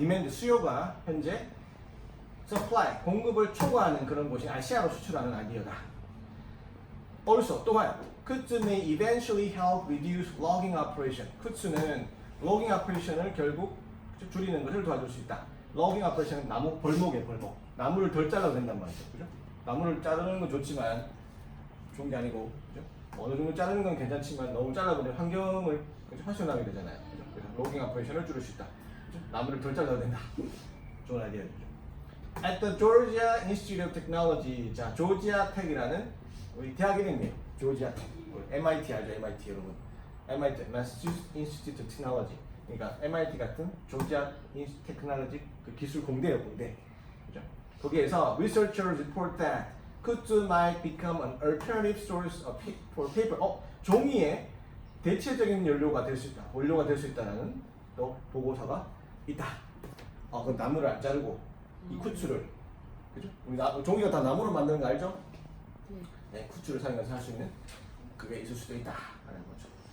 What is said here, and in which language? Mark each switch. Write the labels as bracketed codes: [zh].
[ko] 수요가 현재 supply, 공급을 초과하는 그런 곳이 아시아로 수출하는 아이디어다. [en] Also, [ko] 또한 [en] Kutsu may eventually help reduce logging operation. [ko] Kutsu는 logging operation을 결국 줄이는 것을 도와줄 수 있다. logging operation은 나무 벌목이에요, 벌목. 나무를 덜 잘라도 된단 말이죠, 그죠? 나무를 자르는 건 좋지만 좋은 게 아니고, 그죠? 어느 정도 자르는 건 괜찮지만 너무 잘라버리면 환경을 파손하게 되잖아요, 그죠? 그래서 logging operation을 줄일 수 있다. 그죠? 나무를 덜 잘라도 된다. 좋은 아이디어죠. At the Georgia Institute of Technology, 자 조지아 텍이라는 우리 대학 이름이에요. 조지아 텍. MIT 알죠? MIT 여러분. MIT, Massachusetts Institute of Technology. 그러니까 MIT 같은 조지아 테크놀로지 그 기술 공대예요, 공대. 그죠? 거기에서 [en] researchers report that Kutsu might become an alternative source for paper. [ko] 종이의 대체적인 연료가 될 수 있다. 원료가 될 수 있다라는 또 보고서가 있다. 그럼 나무를 안 자르고 이 쿠츠를, 그죠? 우리 종이가 다 나무로 만드는 거 알죠? 네, 쿠츠를 사용해서 할 수 있는 그게 있을 수도 있다 하는 거죠.